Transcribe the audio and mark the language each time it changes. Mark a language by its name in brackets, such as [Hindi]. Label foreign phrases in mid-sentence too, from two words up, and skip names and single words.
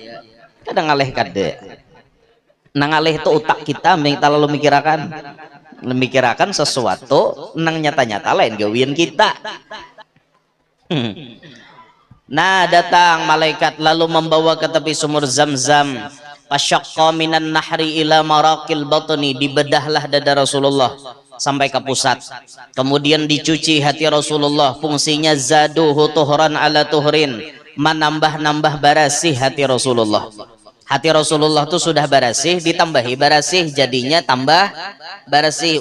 [Banjar] Kadang ngaleh kade nang ngaleh itu otak kita lalu memikirkan sesuatu nang nyata-nyata lain gawian kita. [Indonesian] Nah datang malaikat lalu membawa ke tepi sumur Zam-Zam. [Arabic] فشق من النحر إلى مراق البطن, [Indonesian] dibedahlah dada Rasulullah sampai ke pusat. Kemudian dicuci hati Rasulullah, fungsinya [Arabic] زاده طهرا على طهر, [Indonesian] menambah-nambah barasih hati Rasulullah. [Banjar] Hati Rasulullah tuh sudah barasih, ditambahi barasih jadinya tambah barasih.